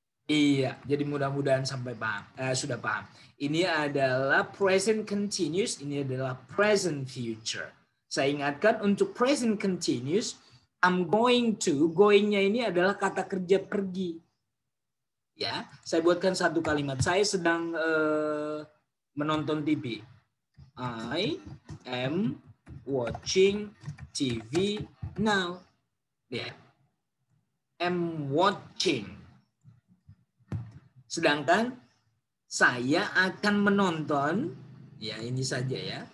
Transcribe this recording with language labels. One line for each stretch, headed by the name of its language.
Indonesian: Iya, jadi mudah-mudahan sudah paham. Ini adalah present continuous, ini adalah present future. Saya ingatkan untuk present continuous, I'm going to, going-nya ini adalah kata kerja pergi. Ya, saya buatkan satu kalimat. Saya sedang menonton TV.
English: I am watching TV now. Ya. Am watching.
Indonesian: Sedangkan saya akan menonton, ya ini saja ya.